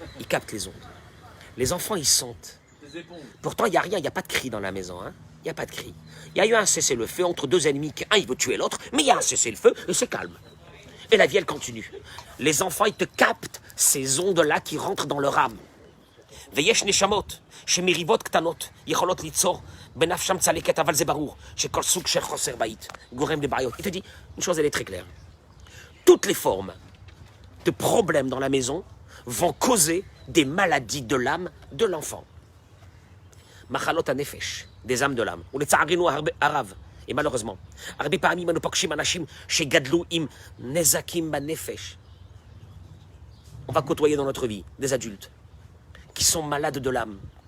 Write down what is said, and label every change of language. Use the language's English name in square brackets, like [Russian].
[French] Il capte les ondes. Les enfants, ils sentent. Les éponges. Pourtant, il n'y a rien, il n'y a pas de cri dans la maison. Hein. Il n'y a pas de cri. Il y a eu un cessez-le-feu entre deux ennemis, un il veut tuer l'autre, mais il y a un cessez-le-feu et c'est calme. Et la vie, elle continue. Les enfants, ils te captent ces ondes-là qui rentrent dans leur âme. [Hebrew] ויש נשמות שמריבות קטנות יכולות ליצור בנפשם צלקת, אבל זה ברור שכל סוג של חוסר בית גורם לבעיות. [French] Il te dit, une chose, elle est très claire. Toutes les formes de problèmes dans la maison vont causer des maladies de l'âme de l'enfant. [Hebrew] מחלות הנפש, [French] des âmes de l'âme. [Hebrew] ולצערנו הרב, [French] et malheureusement, [Hebrew] הרבה פעמים אנו פוגשים אנשים שגדלו עם נזקים בנפש. [French] On va côtoyer dans notre vie des adultes qui sont malades de l'âme.